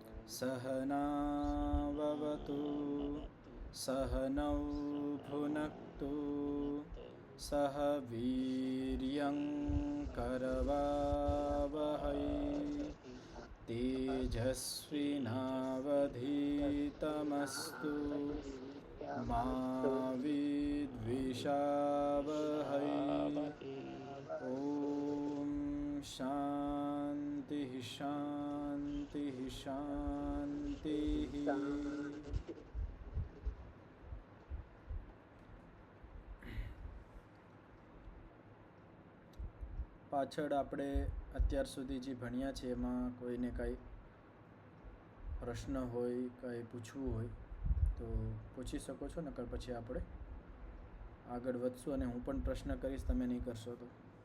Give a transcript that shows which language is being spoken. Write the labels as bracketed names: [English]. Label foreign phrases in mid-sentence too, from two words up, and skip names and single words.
[Sanskrit] सहनाववतु सहनौ भुनक्तु सह वीर्यं करवावहै तेजस्विनावधीतमस्तु मा विद्विषावहै। ॐ शान्तिः शान्तिः शान्तिः। [Gujarati] પાછળ આપણે અત્યાર સુધી જે ભણ્યા છે એમાં કોઈને કાંઈ પ્રશ્ન હોય, કાંઈ પૂછવું હોય તો પૂછી શકો છો, નકર પછી આપણે આગળ વધશું અને હું પણ પ્રશ્ન કરીશ, તમે નહીં કરશો તો.